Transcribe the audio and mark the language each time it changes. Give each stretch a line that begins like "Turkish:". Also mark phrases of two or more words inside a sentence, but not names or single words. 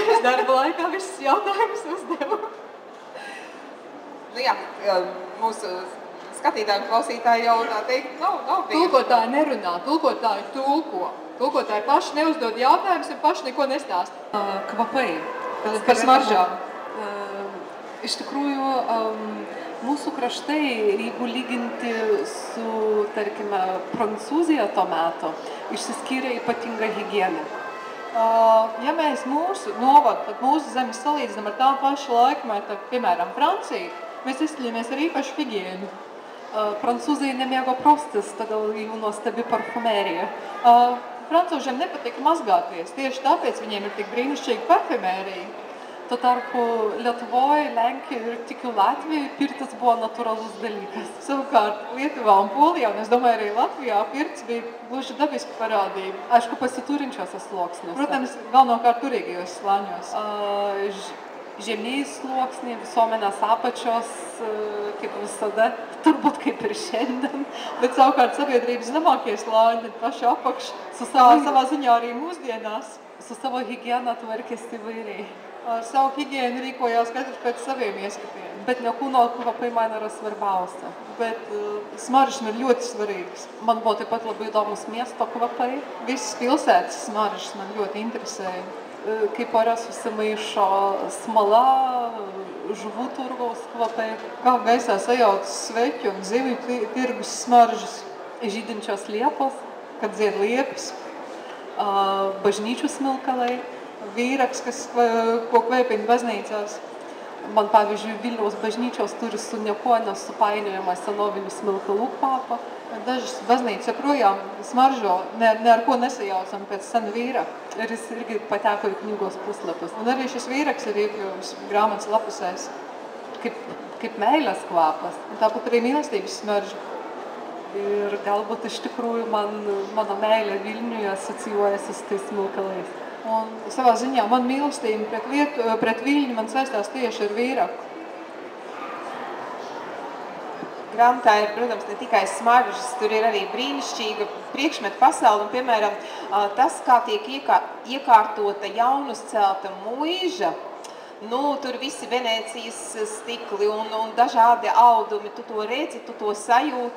Latvian: Es darba laikā visus jautājumus uzdevu. Nu jā, mūsu skatītāji un klausītāji jau tā teikt nav bijuši. Tulkotāji nerunā, tulkotāji tulko. Tulkotāji paši neuzdod jautājumus un paši neko nestāsta.
Lithuanian: Kvapai.
Latvian: Par smaržām.
Lithuanian: Iš tikrųjų, mūsų kraštai, jeigu lyginti su, tarkime, Prancūzija to meto, išsiskyrė ypatinga higiena.
Latvian: Ja mēs mūsu novadu, tad mūsu zemes salīdzinām ar tā pašu laikmetu, piemēram, Franciju, mēs izceļamies ar īpašu higienu.
Lithuanian: Prancūzai nemėgo prostis, todėl jų nuostabi parfumerija.
Latvian: Francūžiem nepatika mazgāties, tieši tāpēc viņiem ir tik brīnišķīga parfumērija.
Lithuanian: Tuo tarpu Lietuvoje, Lenkijoje ir tikiu Latvijoje pirtis buvo natūralus dalykas.
Latvian: Savukārt Lietuvā un Polijā, un es domāju arī Latvijā, pirts bija gluži dabiska parādība.
Lithuanian: Aišku, pasiturinčiuose sluoksniuose.
Latvian: Protams, galvenokārt turīgajos slāņos.
Lithuanian: Žemieji sluoksniai, visuomenės apačios, kaip visada, turbūt kaip ir šiandien.
Latvian: Bet savukārt sabiedrības zemākie slāņi, paši apakš, savā ziņā arī mūsdienās.
Lithuanian: Su savo higiena tvarkėsi įvairiai.
Latvian: Ar savu higienu rīkojās katrs pēc saviem ieskatiem.
Lithuanian: Bet ne kūno kvapai man yra svarbiausia.
Latvian: Bet smaržas man ļoti svarīgas.
Lithuanian: Man buvo taip pat labai įdomus miesto kvapai.
Latvian: Visas pilsētas smaržas man ļoti interesēja.
Lithuanian: Kaip ore susimaišo smala, žuvų turgaus kvapai.
Latvian: Kā gaisā sajaucas sveķu un zivju tirgus smaržas.
Lithuanian: Žydinčios liepos,
Latvian: kad zied liepas.
Lithuanian: Bažnyčių smilkalai.
Latvian: Vīraks, ko kvēpina baznīcās.
Lithuanian: Man, pavyzdžiui, Vilniaus bažnyčios turi su niekuo nesupainiojamą senovinių smilkalų kvapą.
Latvian: Dažas baznīcas joprojām smaržo, ne ar ko nesajaucam pēc sena vīraka.
Lithuanian: Ir jis irgi pateko į knygos puslapius.
Latvian: Un arī šis vīraks ir iekļuvis grāmatas lapusēs.
Lithuanian: Kaip meilės kvapas.
Latvian: Un tāpat arī mīlestības smarža.
Lithuanian: Ir galbūt iš tikrųjų mano meilė Vilniuje asocijuojasi su tais smilkalais.
Latvian: Un savā ziņā man mīlestība pret Viļņu man saistās tieši ar vīraku. Grāmatā ir, protams, ne tikai smaržas, tur ir arī brīnišķīga priekšmetu pasaule. Un, piemēram, tas, kā tiek iekārtota jaunuzcelta muiža, tur visi Venēcijas stikli un dažādi audumi, tu to redzi, tu to sajūti.